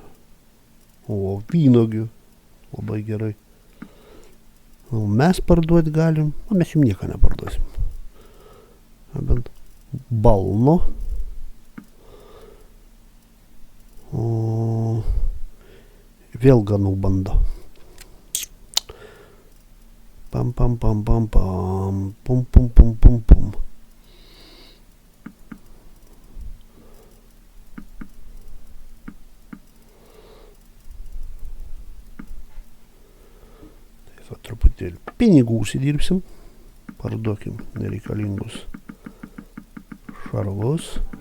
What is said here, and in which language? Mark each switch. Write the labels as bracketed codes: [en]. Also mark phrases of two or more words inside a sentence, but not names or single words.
[lt] O vynogių. Labai gerai. O mes parduoti galim. O mes jums nieko neparduosim. Bent balno. O vėl ganau bando. Pam, pam, pam, pam, pam. Pum, pum, pum, pum, pum. Taip, truputėlį pinigų užsidirbsim. Parduokim nereikalingus šarvus.